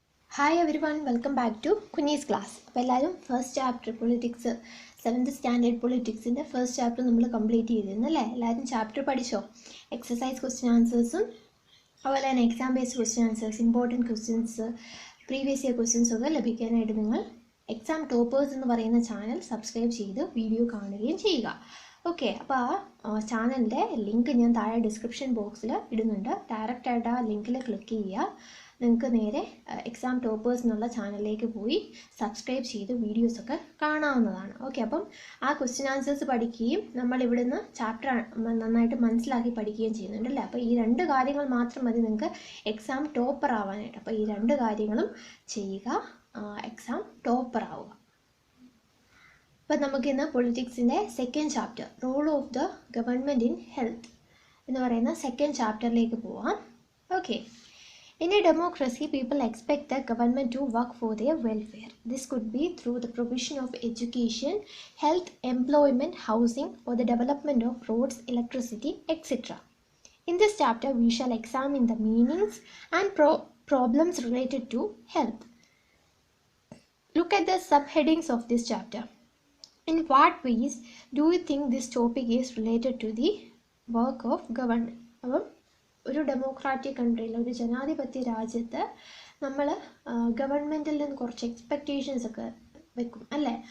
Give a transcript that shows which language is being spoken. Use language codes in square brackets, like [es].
[en] Hi everyone, welcome back to Kunni's class. [ml] അപ്പോൾ എല്ലാവരും first chapter politics 7th standard പൊളിറ്റിക്സിൻ്റെ first chapter നമ്മൾ complete ചെയ്തിരുന്നു അല്ലേ? എല്ലാവരും ചാപ്റ്റർ പഠിച്ചോ? എക്സസൈസ് ക്വസ്റ്റ്യൻ ആൻസേഴ്സും അതുപോലെ തന്നെ exam based question answers, important questions, previous year questions ഒക്കെ ലഭിക്കാനായിട്ട് നിങ്ങൾ എക്സാം ടോപ്പേഴ്സ് എന്ന് പറയുന്ന ചാനൽ സബ്സ്ക്രൈബ് ചെയ്ത് വീഡിയോ കാണുകയും ചെയ്യുക. ഓക്കെ, അപ്പോൾ ആ ചാനലിൻ്റെ ലിങ്ക് ഞാൻ താഴെ ഡിസ്ക്രിപ്ഷൻ ബോക്സിൽ ഇടുന്നുണ്ട്. ഡയറക്റ്റായിട്ട് ആ ലിങ്കിൽ ക്ലിക്ക് ചെയ്യുക. നിങ്ങൾക്ക് നേരെ എക്സാം ടോപ്പേഴ്സ് എന്നുള്ള ചാനലിലേക്ക് പോയി സബ്സ്ക്രൈബ് ചെയ്ത് വീഡിയോസൊക്കെ കാണാവുന്നതാണ്. ഓക്കെ, അപ്പം ആ ക്വസ്റ്റ്യൻ ആൻസേഴ്സ് പഠിക്കുകയും നമ്മളിവിടുന്ന് ചാപ്റ്റർ നന്നായിട്ട് മനസ്സിലാക്കി പഠിക്കുകയും ചെയ്യുന്നുണ്ട് അല്ലേ? അപ്പോൾ ഈ രണ്ട് കാര്യങ്ങൾ മാത്രം മതി നിങ്ങൾക്ക് എക്സാം ടോപ്പർ ആവാനായിട്ട്. അപ്പോൾ ഈ രണ്ട് കാര്യങ്ങളും ചെയ്യുക, എക്സാം ടോപ്പർ ആവുക. അപ്പം നമുക്കിന്ന് പൊളിറ്റിക്സിൻ്റെ second chapter role of the government in health എന്ന് പറയുന്ന സെക്കൻഡ് ചാപ്റ്ററിലേക്ക് പോവാം. [en] Okay, in a democracy, people expect the government to work for their welfare. This could be through the provision of education, health, employment, housing, or the development of roads, electricity, etc. In this chapter, we shall examine the meanings and problems related to health. Look at the subheadings of this chapter. In what ways do you think this topic is related to the work of government? [ml] ഒരു democratic കൺട്രിയിൽ, ഒരു ജനാധിപത്യ രാജ്യത്ത് നമ്മൾ ഗവൺമെൻറ്റിൽ നിന്ന് കുറച്ച് expectations ഒക്കെ വെക്കും അല്ലേ?